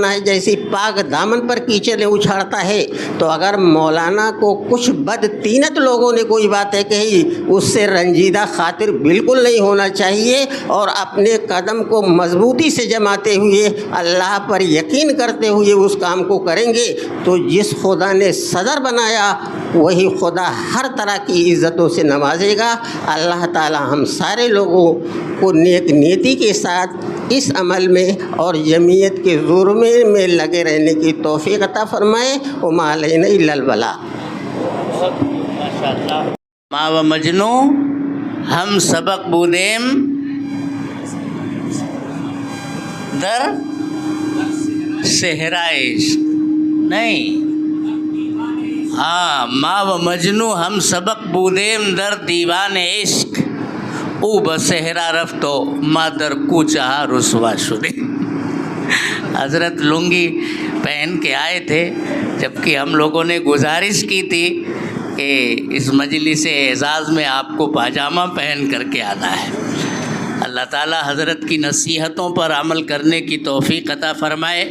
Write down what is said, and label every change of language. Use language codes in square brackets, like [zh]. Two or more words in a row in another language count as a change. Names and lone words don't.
[ur] جیسی پاک دامن پر کیچڑ اچھاڑتا ہے، تو اگر مولانا کو کچھ بدتینت لوگوں نے کوئی باتیں کہی، اس سے رنجیدہ خاطر بالکل نہیں ہونا چاہیے، اور اپنے قدم کو مضبوطی سے جماتے ہوئے اللہ پر یقین کرتے ہوئے اس کام کو کریں گے، تو جس خدا نے صدر بنایا وہی خدا ہر طرح کی عزتوں سے نوازے گا۔ اللہ تعالی ہم سارے لوگوں کو نیک نیتی کے ساتھ اس عمل میں اور جمعیت کے زور میں لگے رہنے کی توفیق عطا فرمائے۔ [ar] وما علینا الا البلاغ۔ [fa] ما و مجنو ہم سبق بودیم در صحرائے [ur] نہیں، ہاں [fa] ما و مجنو ہم سبق بودیم در دیوان عشق، او بصحرا رفتو ما در کوچہ رسوا شدیم۔ [ur] حضرت لنگی پہن کے آئے تھے، جبکہ ہم لوگوں نے گزارش کی تھی کہ اس مجلس اعزاز میں آپ کو پاجامہ پہن کر کے آنا ہے۔ اللہ تعالیٰ حضرت کی نصیحتوں پر عمل کرنے کی توفیق عطا فرمائے۔